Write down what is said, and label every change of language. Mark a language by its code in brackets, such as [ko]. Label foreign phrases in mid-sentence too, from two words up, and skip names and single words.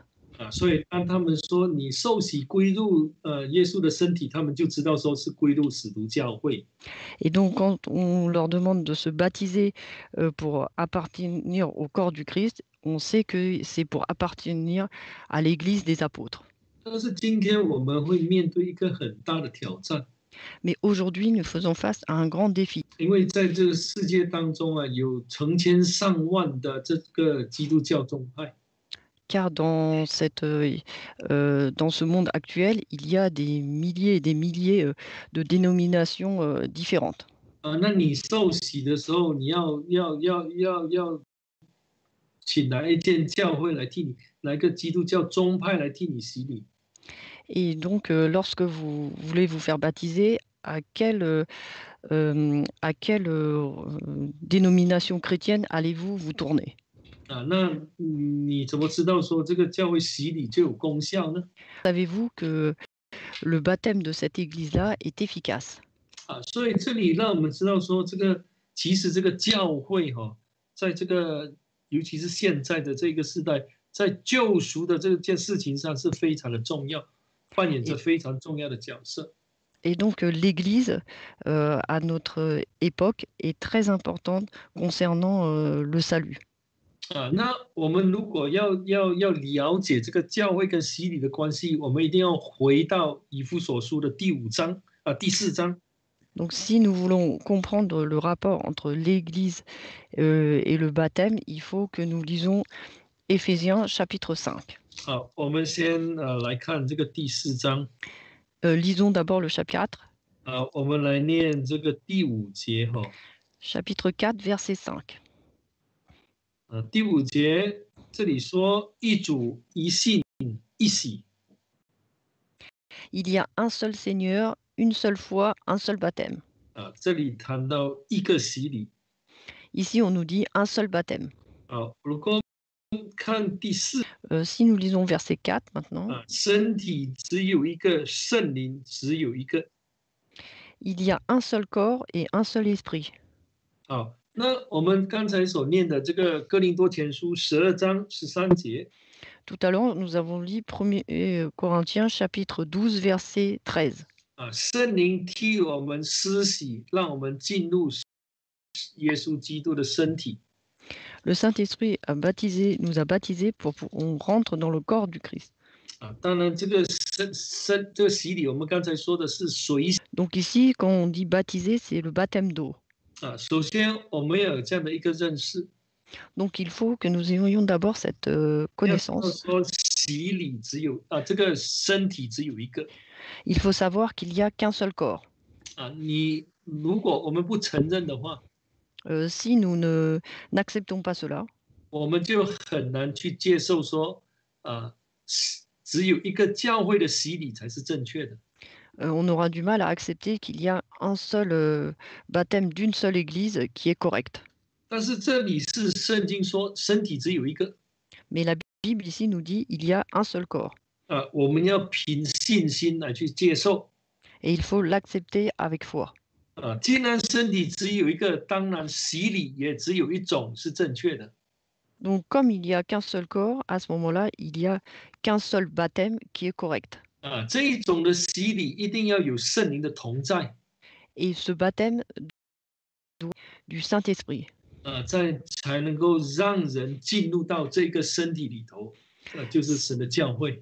[zh] 所以当他们说你受洗归入耶稣的身体，他们就知道说是归入使徒教会。 [fr] Et donc, quand on leur demande de se baptiser pour appartenir au corps du Christ, on sait que c'est pour appartenir à l'église des apôtres. [zh] 但是今天我们会面对一个很大的挑战。 [fr] Mais aujourd'hui, nous faisons face à un grand défi. [zh] 因为在这个世界当中有成千上万的这个基督教宗派。 [fr] Car dans ce monde actuel, il y a des milliers et des milliers de dénominations différentes. [zh] 那你受洗的时候，你要请来一间教会来替你，来个基督教宗派来替你洗礼。 [fr] Et donc, lorsque vous voulez vous faire baptiser, à quelle dénomination chrétienne allez-vous vous tourner? [zh] 那你怎么知道说这个教会洗礼就有功效呢？ [fr] Savez-vous que le baptême de cette église-là est efficace? [zh] 所以这里让我们知道说，其实这个教会在这个尤其是现在的这个时代，在救赎的这件事情上是非常的重要，扮演着非常重要的角色。 [fr] Et donc, l'Église, à notre époque, est très importante concernant le salut. [zh] 那我们如果要了解这个教会跟洗礼的关系，我们一定要回到以弗所书的第4章。 [fr] Donc, si nous voulons comprendre le rapport entre l'Église et le baptême, il faut que nous lisons Éphésiens chapitre 5. [zh] 好，我们先来看这个第4章。 [fr] Lisons d'abord le chapitre 4. [zh] 我们来念这个第5节 [fr] Chapitre 4, verset 5. [zh] 第5节这里说一主一信一洗。 [fr] Il y a un seul Seigneur, une seule foi, un seul baptême. [zh] 这里谈到一个洗礼。 [fr] Ici, on nous dit un seul baptême. [zh] 如果看第4， [fr] si nous lisons verset 4 maintenant. [zh] 身体只有一个，圣灵只有一个。 [fr] Il y a un seul corps et un seul esprit. [zh] 那我们刚才所念的这个哥林多前书12章13节。 [fr] Tout à l'heure, nous avons lu 1 Corinthiens chapitre 12, verset 13. [zh] 圣灵替我们施洗，让我们进入耶稣基督的身体。 [fr] Le Saint-Esprit nous a baptisés pour qu'on rentre dans le corps du Christ. [zh] 当然，这个洗礼，我们刚才说的是水洗。 [fr] Donc ici, quand on dit baptiser, c'est le baptême d'eau. [zh] 首先我们要有这样的一个认识。 [fr] Donc il faut que nous ayons d'abord cette connaissance. [zh] 说洗礼只有这个身体只有一个。 [fr] Il faut savoir qu'il n'y a qu'un seul corps. [zh] 如果我们不承认的话， [fr] si nous n'acceptons pas cela, [zh] 我们就很难去接受说只有一个教会的洗礼才是正确的。 [fr] on aura du mal à accepter qu'il y a un seul baptême d'une seule Église qui est correct. [zh] 但是这里是圣经说身体只有一个 [fr] Mais la Bible ici nous dit il y a un seul corps [zh] 我们要凭信心来去接受 [fr] et il faut l'accepter avec foi. [zh] 既然身体只有一个，当然洗礼也只有一种是正确的 [fr] Donc comme il n'y a qu'un seul corps, à ce moment-là, il n'y a qu'un seul baptême qui est correct. [zh] 这一种的洗礼一定要有圣灵的同在 [fr] Et ce baptême du Saint-Esprit. [zh] 才能够让人进入到这个身体里头，就是神的教会。